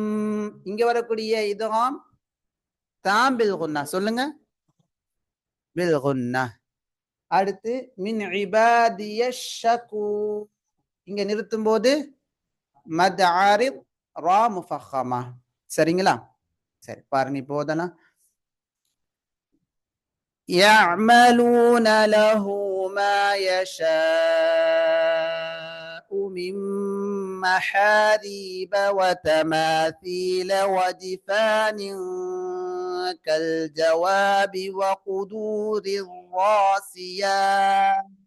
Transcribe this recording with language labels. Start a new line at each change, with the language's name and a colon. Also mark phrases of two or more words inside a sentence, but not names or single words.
Tamil: இங்க வரக்கூடிய
Arabic: إدغام تام بالغنة.
Tamil: சொல்லுங்க.
Arabic: بالغنة.
Tamil: அடுத்து
Arabic: من عبادي الشكور.
Tamil: இங்க நிறுத்தும் போது
Arabic: مد عارض راء مفخمة.
Tamil: சரிங்களா? சரி, பாருங்க இப்போ ஓதலாம்.
Arabic: يعملون له ما يشاء من محاريب وتماثيل وجفان كالجواب وقدور الراسيات.